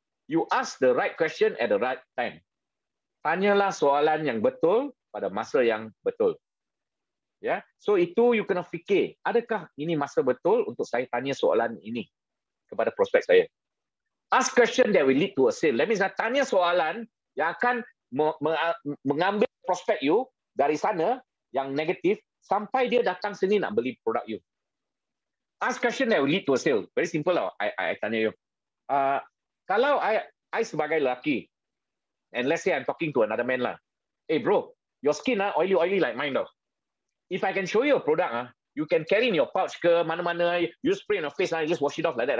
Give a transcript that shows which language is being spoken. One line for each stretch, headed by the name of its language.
English: You ask the right question at the right time.
Malay: Tanyalah soalan yang betul pada masa yang betul. Ya, so itu you kena fikir, adakah ini masa betul untuk saya tanya soalan ini kepada prospek saya?
English: Ask question that will lead to a sale.
Malay: That means tanya soalan yang akan mengambil prospek you dari sana yang negatif sampai dia datang sini nak beli produk you.
English: Ask question that will lead to a sale. Very simple lah. I tanya you.
Malay: Kalau I sebagai lelaki,
English: and let's say I'm talking to another man lah. Hey bro, your skin oily like mine tau. If I can show you a product, you can carry in your pouch ke mana-mana, you spray in your face, you just wash it off like that.